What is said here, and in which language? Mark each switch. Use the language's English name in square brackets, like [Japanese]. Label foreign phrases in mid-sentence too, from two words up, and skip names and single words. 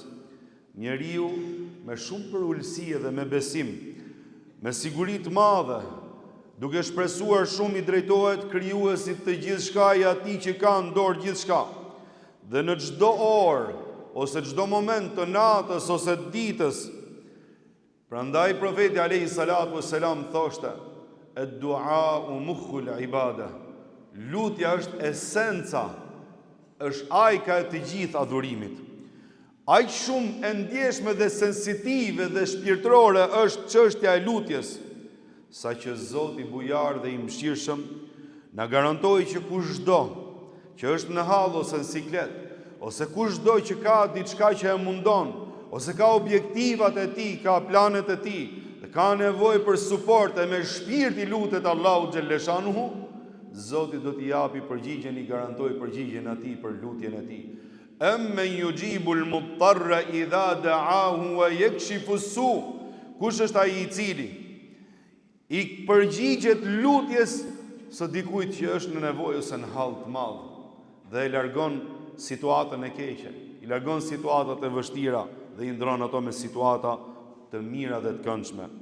[Albanian] Njeriu me shumë përulësi dhe me besim, me siguri të madhe, duke shpresuar shumë, i drejtohet krijuesit të gjithçka, i atij që ka në dorë gjithçka. Dhe në çdo orë ose çdo moment të natës ose të ditës. Prandaj profeti [Arabic] عليه الصلاة والسلام [Albanian] thoshte: [Arabic] "الدعاء مخ العبادة." [Albanian] Lutja është esenca, është ajka e të gjithë adhurimit. Aq shumë e ndjeshme dhe sensitive dhe shpirtërore është çështja e lutjes, sa që Zoti bujar dhe i mëshirshëm na garantoi që kushdo që është në hall ose në siklet, ose kushdo që ka diçka që e mundon, ose ka objektivat e tij, ka planet e tij, dhe ka nevojë për suport, e me shpirt i lutet Allahu xhalleshanuhu, Zoti do t'i japi përgjigjen, i garantoj përgjigjen atij për lutjen e tij. [Arabic] أمن يجيب المضطر إذا دعاه ويكشف السوء. [Albanian] Kush është ai i cili i përgjigjet lutjes së dikujt që është në nevojë ose në hall të madh dhe e largon situatën e keqe, i largon situatat e vështira dhe i ndron ato me situata të mira dhe të këndshme.